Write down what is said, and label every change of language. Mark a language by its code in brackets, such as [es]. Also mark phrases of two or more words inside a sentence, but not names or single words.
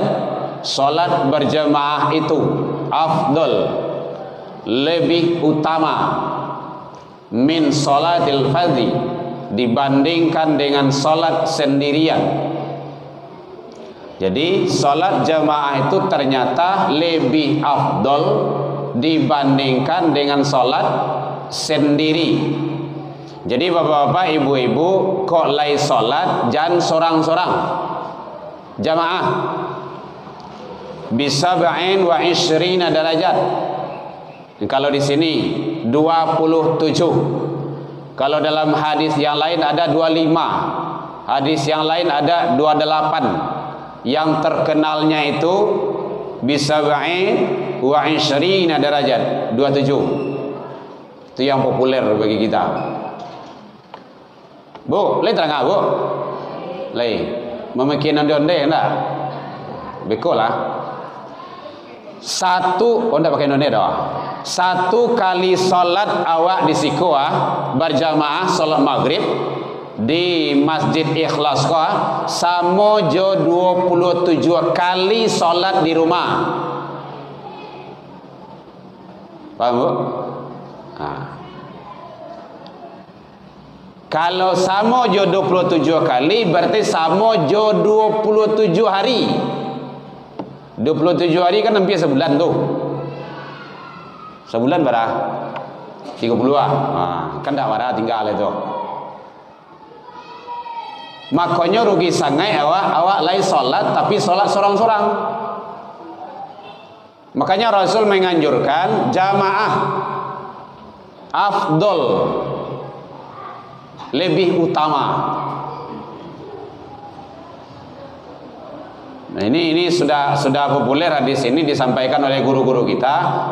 [id] Salat berjamaah itu afdal, lebih utama, [ar] من صلاة الفذ, [id] dibandingkan dengan salat sendirian. Jadi salat jamaah itu ternyata lebih afdal dibandingkan dengan salat sendiri. Jadi bapak-bapak, ibu-ibu, kok lay salat jangan sorang-sorang, jamaah. [ar] بسبع وعشرين [id] derajat. Kalau di sini 27. Kalau dalam hadis yang lain ada 25. Hadis yang lain ada 28. Yang terkenalnya itu [ar] بسبع وعشرين [id] derajat, 27. Itu yang populer bagi kita. Bu, lay terang Bu? Lay. Memakinan onde enggak? Betul lah. Satu, ndak pakai onde dah. 1 kali salat awak di sikoa berjamaah salat maghrib di Masjid Ikhlas kah sama jo 27 kali salat di rumah. Paham Bu? Kalau sama jo 27 kali berarti sama jo 27 hari. 27 hari kan hampir sebulan tuh. Sebulan berapa? 30-an. Kan tak ada tinggal itu. Makanya rugi sangai awak lain salat tapi salat sorang-sorang. Makanya Rasul menganjurkan jamaah afdol, lebih utama. Nah, ini sudah populer hadis ini disampaikan oleh guru-guru kita.